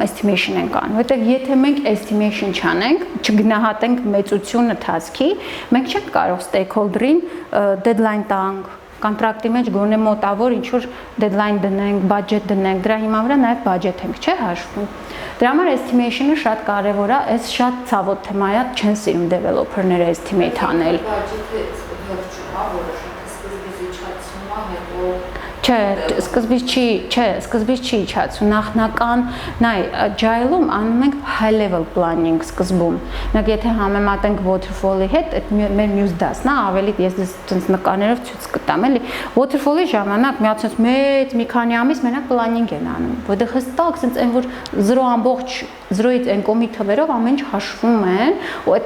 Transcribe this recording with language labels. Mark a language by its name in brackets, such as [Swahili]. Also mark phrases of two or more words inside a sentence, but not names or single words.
[Armenian] estimation են կանում, որտեղ եթե մենք estimation չանենք, չգնահատենք մեծությունը task-ի, մենք չենք կարող stakeholder-ին deadline տանք, կոնտրակտի մեջ գոնե մոտավոր ինչ որ deadline դնենք, budget դնենք, դրա հիման վրա նաև budget ենք, չէ՞ հաշվում։ Դրա համար estimation-ը շատ կարևոր է, այս շատ ցավոտ թեմա է, չեն սիրում developer-ները estimate անել։ Budget-ը վերջում է, որոշակի սկզբից իջացում է, հետո Չէ, սկզբից չի իջացում, նախնական, նայ, agile-ում անում ենք [English] high level planning [Armenian] սկզբում։ Նայ, եթե համեմատենք waterfall-ի հետ, այդ մեր մյուս դասն է, ավելի ես դες նկարներով ցույց կտամ, էլի։ Waterfall-ի ժամանակ միացած մեծ մի քանի ամիս մենակ planning են անում, որտեղ հստակ sense այն որ 0.0-ից n կոմի թվերով ամեն ինչ հաշվում են, ու այդ